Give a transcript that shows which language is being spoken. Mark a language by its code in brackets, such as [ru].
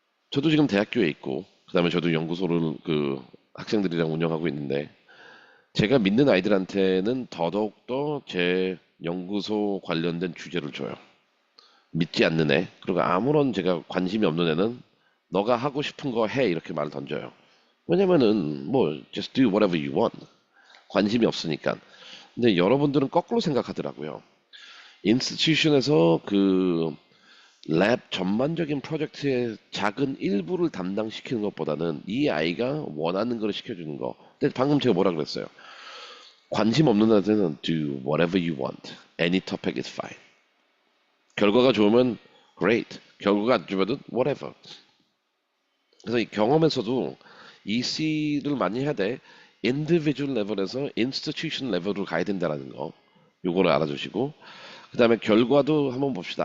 [ko] 저도 지금 대학교에 있고 그다음에 저도 연구소를 그 학생들이랑 운영하고 있는데 제가 믿는 아이들한테는 더더욱더 제 연구소 관련된 주제를 줘요. 믿지 않는 애, 그리고 아무런 제가 관심이 없는 애는 너가 하고 싶은 거 해 이렇게 말을 던져요. 왜냐면은 뭐 [en] just do whatever you want. [ko] 관심이 없으니까. 근데 여러분들은 거꾸로 생각하더라고요. 인스티튜션에서 그 랩 전반적인 프로젝트의 작은 일부를 담당시키는 것보다는 이 아이가 원하는 걸 시켜주는 거. 근데 방금 제가 뭐라 그랬어요? 관심 없는 애들은 [en] do whatever you want. Any topic is fine. [ko] 결과가 좋으면 great. 결과가 안 좋으면 whatever. 그래서 이 경험에서도 EC를 많이 해야 돼. individual 레벨에서 institution 레벨로 가야 된다는 거. 요거를 알아주시고 그 다음에 결과도 한번 봅시다.